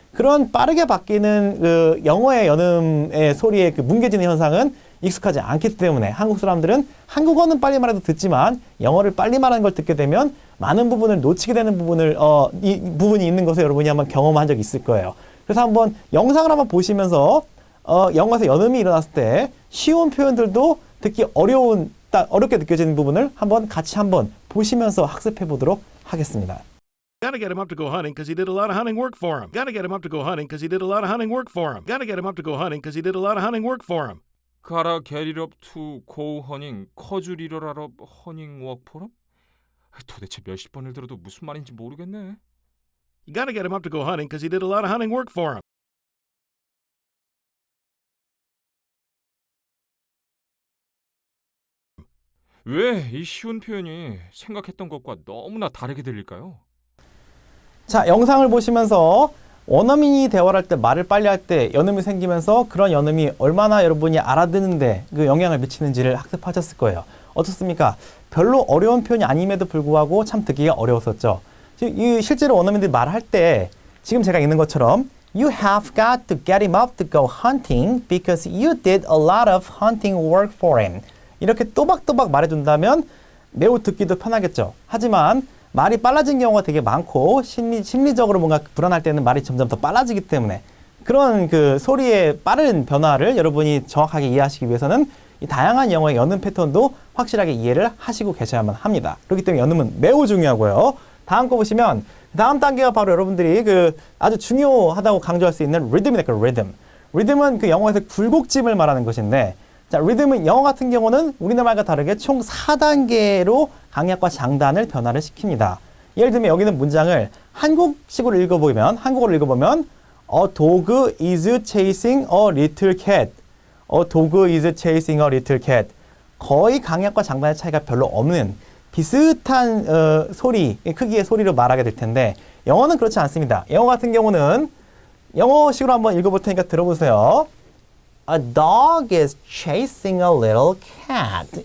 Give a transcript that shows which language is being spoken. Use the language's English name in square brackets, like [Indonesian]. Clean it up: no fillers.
[Korean] 그런 빠르게 바뀌는 그 영어의 연음의 소리의 그 뭉개지는 현상은 익숙하지 않기 때문에 한국 사람들은 한국어는 빨리 말해도 듣지만 영어를 빨리 말하는 걸 듣게 되면 많은 부분을 놓치게 되는 이 부분이 있는 것을 여러분이 한번 경험한 적이 있을 거예요. 그래서 한번 영상을 한번 보시면서 영어에서 연음이 일어났을 때 쉬운 표현들도 듣기 어렵게 느껴지는 부분을 같이 한번 보시면서 학습해 보도록 하겠습니다. [English] Gotta get him up to go hunting because he did a lot of hunting work for him. Gotta get him up to go hunting because he did a lot of hunting work for him. Gotta get him up to go hunting because he did a lot of hunting work for him. Gotta get it up to go hunting, cause it up hunting work for him? [Korean] 도대체 몇십 번을 들어도 무슨 말인지 모르겠네. [English] You gotta get him up to go hunting because he did a lot of hunting work for him. [Korean] 왜 이 쉬운 표현이 생각했던 것과 너무나 다르게 들릴까요? 자, 영상을 보시면서 원어민이 대화를 할 때 말을 빨리 할 때 연음이 생기면서 그런 연음이 얼마나 여러분이 알아듣는데 그 영향을 미치는지를 학습하셨을 거예요. 어떻습니까? 별로 어려운 표현이 아님에도 불구하고 참 듣기가 어려웠었죠. 실제로 원어민들이 말할 때 지금 제가 읽는 것처럼 [English] You have got to get him up to go hunting because you did a lot of hunting work for him. [Korean] 이렇게 또박또박 말해준다면 매우 듣기도 편하겠죠. 하지만 말이 빨라진 경우가 되게 많고 심리적으로 뭔가 불안할 때는 말이 점점 더 빨라지기 때문에 그런 그 소리의 빠른 변화를 여러분이 정확하게 이해하시기 위해서는 이 다양한 영어의 연음 패턴도 확실하게 이해를 하시고 계셔야만 합니다. 그렇기 때문에 연음은 매우 중요하고요. 다음 거 보시면 다음 단계가 바로 여러분들이 그 아주 중요하다고 강조할 수 있는 리듬이니까 리듬. 리듬은 그 영어에서 굴곡짐을 말하는 것인데 자, 리듬은 영어 같은 경우는 우리나라 말과 다르게 총 4단계로 강약과 장단을 변화를 시킵니다. 예를 들면 여기는 문장을 한국어로 읽어보면 [English] A dog is chasing a little cat. A dog is chasing a little cat. [Korean] 거의 강약과 장단의 차이가 별로 없는 비슷한 크기의 소리로 말하게 될 텐데 영어는 그렇지 않습니다. 영어 같은 경우는 영어식으로 한번 읽어볼 테니까 들어보세요. [English] A dog is chasing a little cat.